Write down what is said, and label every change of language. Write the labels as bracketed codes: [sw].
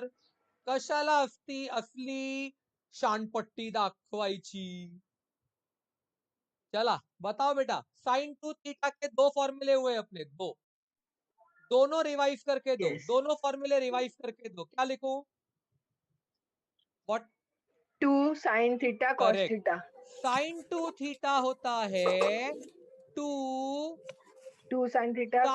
[mr] तर कशाला असली शानपट्टी दाखवायची? [hi] चला बताओ बेटा, साइन टू थीटा के 2 फॉर्मूले हुए अपने, दो, दोनों रिवाइज करके दो, [en] Yes. [hi] दोनों फॉर्मूले रिवाइज करके दो। क्या लिखूं? [en] What? [hi] 2 sin theta cos [en] Correct. [hi] Theta. Sign to theta होता है 2 2 sin थीटा cos